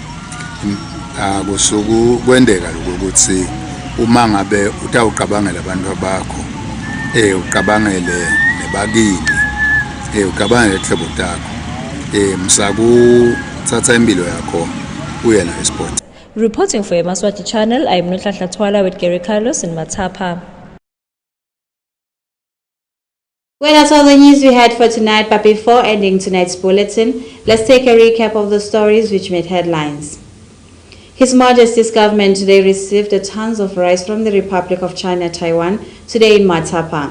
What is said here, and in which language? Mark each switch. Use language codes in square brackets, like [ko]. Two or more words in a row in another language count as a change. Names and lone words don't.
[ss] Akusuku kwendeka lokho ukuthi uma ngabe utawuqabangela abantu bakho uqabangele nebakini uqabangele ihlobo takho msakuthatha impilo yakho uye la esport. [en] Reporting for Yemaswati channel, I am Notla Twala with Gary Carlos in Matapa. Well, that's all the news we had for tonight, but before ending tonight's bulletin, let's take a recap of the stories which made headlines. His Majesty's government today received tons of rice from the Republic of China, Taiwan, today in Matapa.